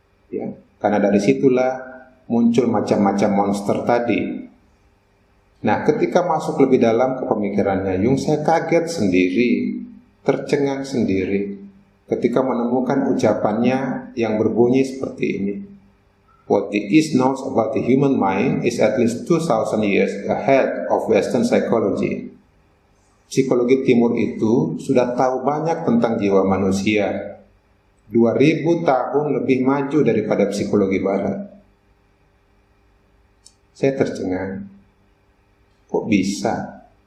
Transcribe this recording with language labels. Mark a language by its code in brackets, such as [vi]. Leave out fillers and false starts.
[id] Ya, karena dari situlah muncul macam-macam monster tadi. Nah, ketika masuk lebih dalam ke pemikirannya Jung, saya kaget sendiri, tercengang sendiri ketika menemukan ucapannya yang berbunyi seperti ini. [en] What the East knows about the human mind is at least 2,000 years ahead of Western psychology. [id] Psikologi timur itu sudah tahu banyak tentang jiwa manusia. 2000 tahun lebih maju daripada psikologi barat. Saya tercengang. Kok bisa?